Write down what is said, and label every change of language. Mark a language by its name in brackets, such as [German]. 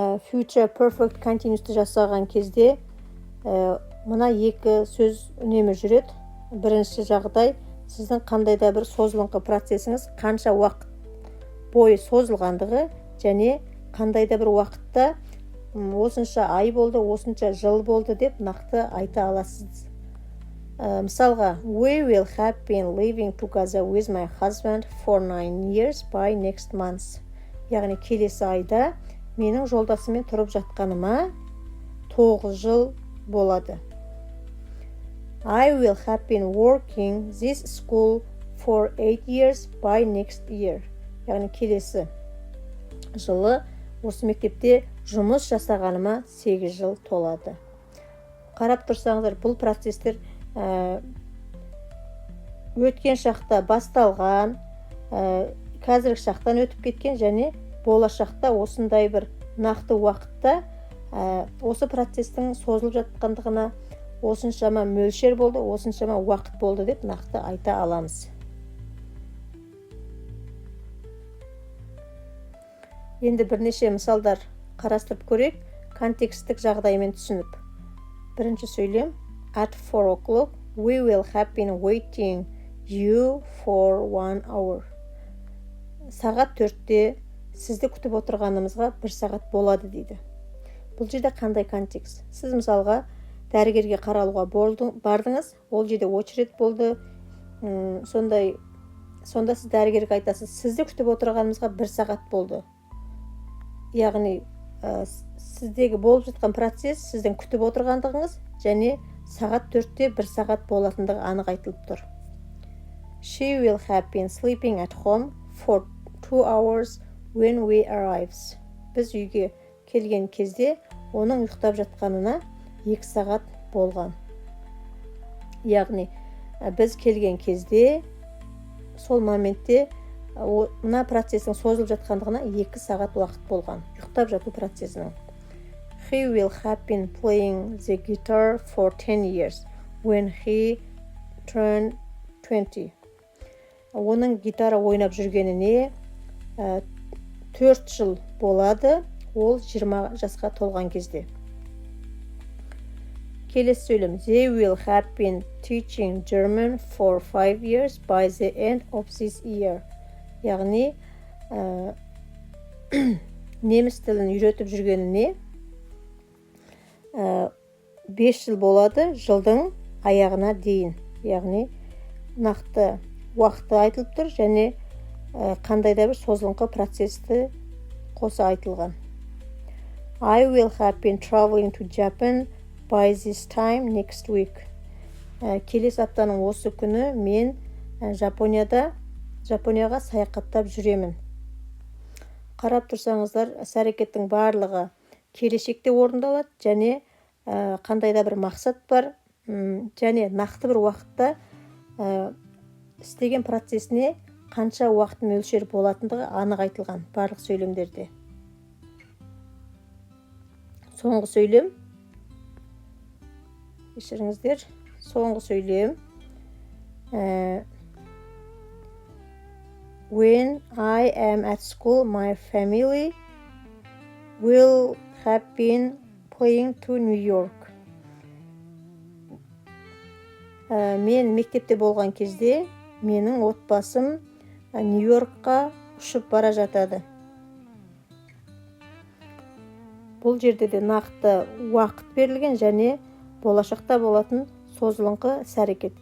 [Kazakh] Future perfect continuous'ты жасаған кезде мына екі сөз үнемі жүреді. Бірінші жағдай, сіздің қандай да бір созылыңқы процесіңіз қанша уақыт бойы созылғандығы және қандай да бір уақытта осынша ай болды, осынша жыл болды деп нақты айта аласыз. Мысалға, [English] we will have been living together with my husband for 9 years by next month. [Kazakh] Яғни келесі айда менің жолдасыммен тұрып жатқаныма 9 жыл болады. [English] I will have been working this school for 8 years by next year. [Kazakh] Яғни келесі жылы осы мектепте жұмыс жасағаныма 8 жыл толады. Қарап тұрсаңыздар, бұл процестер өткен шақта басталған, қазіргі шақтан өтіп кеткен және болашақта осындай бір нақты уақытта осы процестің созылып жатқандығына осыншама мөлшер болды, осыншама уақыт болды деп нақты айта аламыз. Енді бірнеше мысалдар қарастырып көрейік, контекстік жағдаймен түсініп. Бірінші сөйлем: [English] At 4 o'clock, we will have been waiting you for 1 hour. [Kazakh] Сағат 4-те сізді күтіп отырғанымызға 1 сағат болады дейді. Бұл жерде қандай контекст? Сіз мысалға дәрігерге қаралуға бардыңыз, ол жерде очередь болды. Сонда сіз дәрігерге айтасыз, сізді күтіп отырғанымызға 1 сағат болды. Яғни сіздегі болып жатқан процесс сіздің күтіп отырғандығыңыз және сағат 4-те 1 сағат болатындығы анық айтылып тұр. [English] She will have been sleeping at home for 2 hours when we arrives. [Kazakh] Біз үйге келген кезде оның ұйықтап жатқанына 2 сағат болған. Яғни біз келген кезде сол моментте мына процестің созылып жатқандығына 2 сағат уақыт болған. Ұйықтап жату процесінің. [English] He will have been playing the guitar for 10 years when he turned 20. [Kazakh] Оның гитара ойнап жүргеніне 4 жыл болады, ол 20 жасқа толған кезде. Келесі сөйлем: [English] They will have been teaching German for 5 years by the end of this year. [Kazakh] Яғни неміс тілін үйретіп жүргеніне 5 жыл болады, жылдың аяғына дейін. Яғни нақты уақыты айтылып тұр және қандай да бір созылыңқы процесті қоса айтылған. [English] I will have been traveling to Japan by this time next week. [Kazakh] Келесі аптаның осы күні мен Жапонияға саяхаттап жүремін. Қарап тұрсаңыздар, іс-әрекеттің барлығы келешекте орындалады және қандай да бір мақсат бар және нақты бір уақытта істеген процесіне қанша уақыт мөлшер болатындығы анық айтылған барлық сөйлемдерде. Соңғы сөйлем. Кешіріңіздер. Соңғы сөйлем. [English] When I am at school, my family will have been playing to New York. [Kazakh] Мен мектепте болған кезде менің отбасым Нью-Йоркқа ұшып бара жатады. Бұл жерде де нақты уақыт берілген және болашақта болатын созылыңқы іс-әрекет.